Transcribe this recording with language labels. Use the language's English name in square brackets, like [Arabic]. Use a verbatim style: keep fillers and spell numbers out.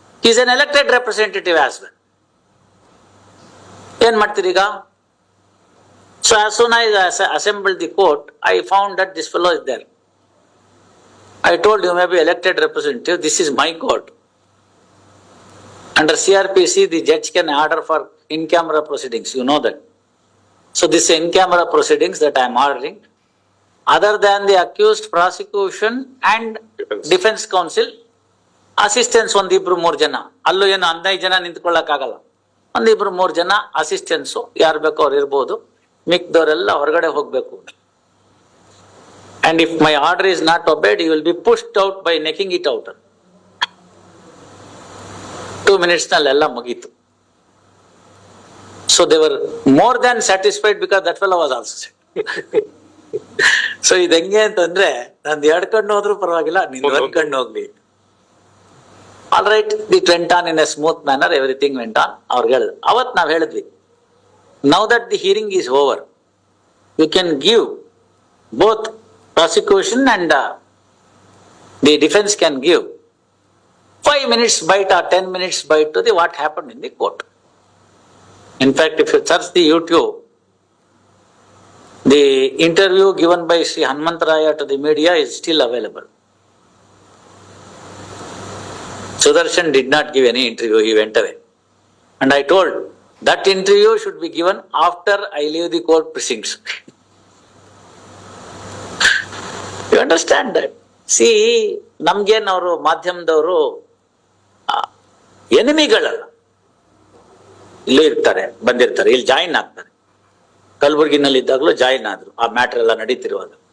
[English] Is an elected representative as well. [Kannada] ಏನ್ ಮಾಡ್ತೀರಿ ಈಗ? [English] So as soon I assemble the court, I found that this fellow is there. I told you may be elected representative, this is my court. Under C R P C, the judge can order for in-camera proceedings, you know that. So this in-camera proceedings that I am ordering, other than the accused, prosecution and Defense. defense counsel, assistance [Kannada] ಒಂದಿಬ್ರು ಮೂರ್ ಜನ, ಅಲ್ಲೂ ಏನು ಹದಿನೈದು ಜನ ನಿಂತ್ಕೊಳ್ಳಕ್ಕಾಗಲ್ಲ, ಒಂದಿಬ್ರು ಮೂರ್ ಜನ assistance ಯಾರು ಬೇಕೋ ಅವ್ರು ಇರ್ಬೋದು, ಮಿಕ್ದವರೆಲ್ಲ ಹೊರಗಡೆ ಹೋಗ್ಬೇಕು. [English] And if my order is not obeyed, you will be pushed out by necking it out. [Kannada] Two minutes ನಲ್ಲೆಲ್ಲ ಮುಗೀತು. [English] So they were more than satisfied because that fellow was also set. [Kannada] So ಇದು ಹೆಂಗೆ ಅಂತಂದ್ರೆ, ನಂದು ಎರಡು ಕಣ್ಣು ಹೋದ್ರೂ ಪರವಾಗಿಲ್ಲ, ನಿಂದು ಒಂದು ಕಣ್ಣು ಹೋಗ್ಲಿ. [English] All right, it went on in a smooth manner, everything went on. [Kannada] ಅವ್ರಿಗೆ ಹೇಳಿದ್ರು ಅವತ್, ನಾವು ಹೇಳಿದ್ವಿ, [English] Now that the hearing is over, you can give both prosecution and the defence can give five minutes bite or ten minutes bite to the what happened in the court. In fact, if you search the YouTube, the interview given by Sri Hanmantaraya to the media is still available. Sudarshan did not give any interview, he went away. And I told, that interview should be given after I leave the court precincts. You understand that? [Kannada] C ನಮ್ಗೇನವರು ಮಾಧ್ಯಮದವರು ಎನಿಮಿಗಳಲ್ಲ, ಇಲ್ಲೂ ಇರ್ತಾರೆ, ಬಂದಿರ್ತಾರೆ, ಇಲ್ಲಿ join ಆಗ್ತಾರೆ. ಕಲಬುರಗಿನಲ್ಲಿ ಇದ್ದಾಗಲೂ join ಆದ್ರು ಆ ಮ್ಯಾಟರ್ ಎಲ್ಲ ನಡೀತಿರುವಾಗ.